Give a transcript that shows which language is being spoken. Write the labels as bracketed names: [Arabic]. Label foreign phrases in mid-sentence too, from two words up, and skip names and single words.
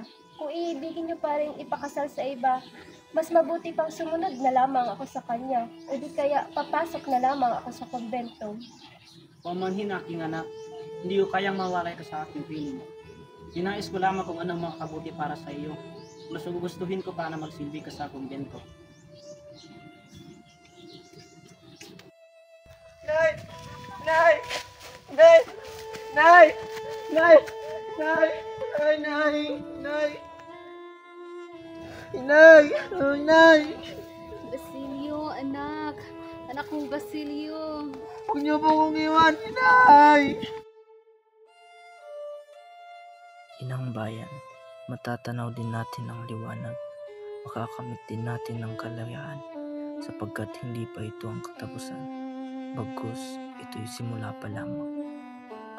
[Filipino] Kung iibigin niyo pa rin ipakasal sa iba, mas mabuti pang sumunod na lamang ako sa kanya. O di kaya papasok na lamang ako sa kumbento. Pamanhin aking anak, hindi ko kayang mawalay ka sa aking piling. Dinais ko lamang kung anong makabuti para sa iyo. Mas gugustuhin ko pa na magsilbi ka sa kumbento. Nay! Nay! Nay! Nay! Nay! Nay! Ay, Nay! Nay! Nay! Oh, Nay! Basilio, anak. Anak kong Basilio. Huwag niyo po kong iwan, Nay! Inang bayan, matatanaw din natin ang liwanag, makakamit din natin ang kalayaan, sapagkat hindi pa ito ang katapusan, bagkus ito'y simula pa lamang.